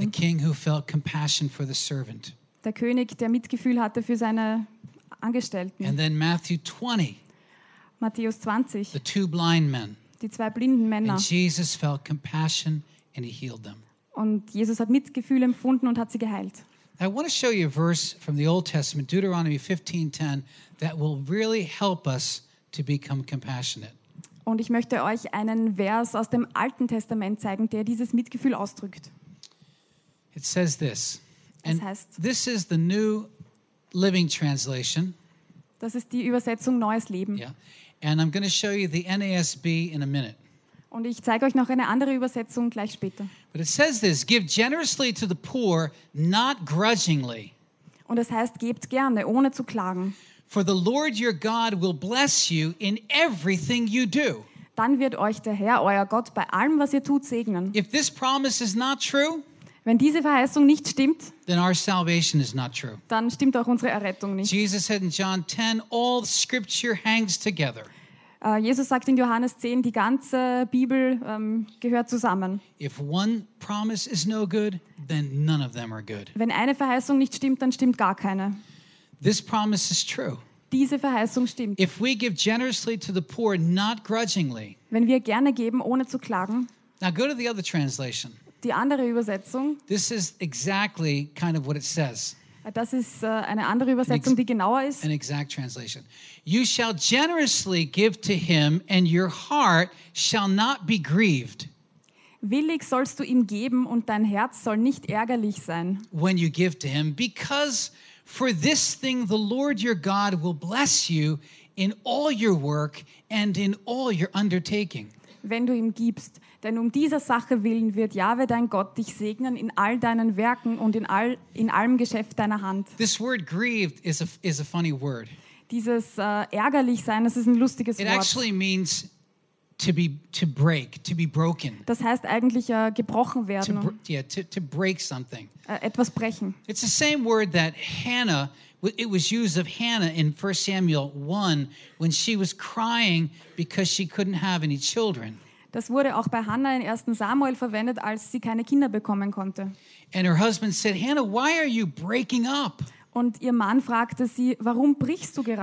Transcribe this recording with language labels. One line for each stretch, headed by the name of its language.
English: The king who felt compassion for the servant.
German: Der König, der Mitgefühl hatte für seine Angestellten.
English: And then Matthew 20.
German: Matthäus 20.
English: The two blind men.
German: Die zwei blinden Männer.
English: And Jesus felt compassion. And he healed them.
German: Und Jesus hat Mitgefühl empfunden und hat sie geheilt.
English: I want to show you a verse from the Old Testament, Deuteronomy 15:10, that will really help us to become compassionate.
German: Und ich möchte euch einen Vers aus dem Alten Testament zeigen, der dieses Mitgefühl ausdrückt.
English: It says this.
German: Es heißt,
English: this is the New Living Translation.
German: Das ist die Übersetzung Neues Leben. Yeah.
English: And I'm going to show you the NASB in a minute.
German: Und ich zeige euch noch eine andere Übersetzung gleich später.
English: But it says this, give generously to the poor, not grudgingly.
German: Und es heißt, gebt gerne, ohne zu klagen.
English: For the Lord your God will bless you in everything you do.
German: Dann wird euch der Herr, euer Gott, bei allem, was ihr tut, segnen.
English: If this promise is not true,
German: wenn diese Verheißung nicht stimmt,
English: then our salvation is not true.
German: Dann stimmt auch unsere Errettung nicht.
English: Jesus said in John 10, all scripture hangs together.
German: Jesus sagt in Johannes 10, die ganze Bibel gehört zusammen.
English: If one promise is no good, then none of them are good.
German: Wenn eine Verheißung nicht stimmt, dann stimmt gar keine.
English: This promise is true.
German: Diese Verheißung stimmt.
English: If we give generously to the poor, not grudgingly.
German: Wenn wir gerne geben, ohne zu klagen.
English: Now go to the other translation.
German: Die andere Übersetzung.
English: This is exactly kind of what it says.
German: Das ist eine andere Übersetzung, die genauer ist.
English: An exact translation.
German: You shall generously give to him and your heart shall not be grieved.
English: Willig sollst du ihm geben und dein Herz soll nicht ärgerlich sein.
German: When you give to him, because for this thing the Lord your God will bless you in all your work and in all your undertaking.
English: Wenn du ihm gibst, denn um dieser Sache willen wird Jahwe dein Gott dich segnen in all deinen Werken und in allem Geschäft deiner Hand.
German: This word grieved is a funny word.
English: Dieses ärgerlich sein, das ist ein lustiges
German: It
English: Wort.
German: It actually means to be broken.
English: Das heißt eigentlich gebrochen werden.
German: To break something.
English: Etwas brechen.
German: It's the same word that Hannah.
English: It was used of Hannah in 1 Samuel 1 when she was crying because she couldn't have any children.
German: Das wurde auch bei Hannah in 1.
English: Samuel verwendet, als sie keine Kinder bekommen konnte.
German: And her husband said, Hannah, why are you breaking up?
English: Und ihr Mann fragte sie, warum brichst du gerade?